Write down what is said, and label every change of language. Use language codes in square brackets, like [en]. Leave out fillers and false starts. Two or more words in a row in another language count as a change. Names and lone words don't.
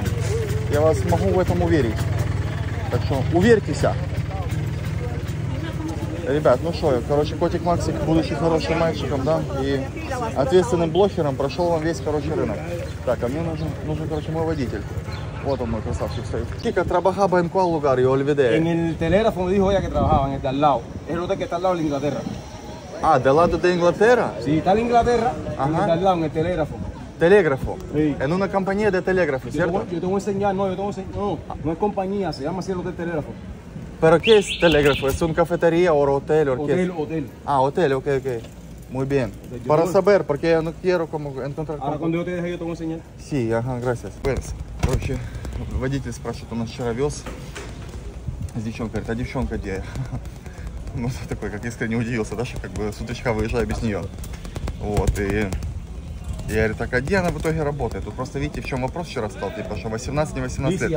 [ru] Я вас могу в этом уверить. Так что уверьтесь. Ребят, ну что, короче, котик Максик, будучи хорошим мальчиком, да, и ответственным блогером, прошел вам весь, короче, рынок. Так, а мне нужен, короче, мой водитель. Вот он, мой красавчик стоит. [es] Kika, trabajaba en cuál lugar, yo olvidé. En el telégrafo me dijo ella que trabajaba, en el de al lado. Es el hotel que está al lado de Inglaterra. Ah, del lado de Inglaterra? Sí, está en Inglaterra, Ajá. en el de al lado, en el telégrafo. Telégrafo. Sí. En una compañía de telégrafo, ¿cierto? Yo te voy a enseñar, no es compañía, se llama así el hotel telégrafo. ¿Pero qué es telégrafo? ¿Es una cafetería o hotel? ¿O qué es? Hotel. Ah, hotel, ok. Muy bien. Para saber, porque yo no quiero como encontrar... Ahora cuando yo te deje yo te voy a enseñar. Sí, ага, gracias. [ru] Короче, водитель спрашивает, он нас вчера вез с девчонкой, говорит, а девчонка где? Ну, такой, как искренне удивился, да, что как бы с утречка выезжаю без нее. Вот, и я говорю, так, а где она в итоге работает? Тут просто видите, в чем вопрос вчера стал, типа, что 18, не 18 лет.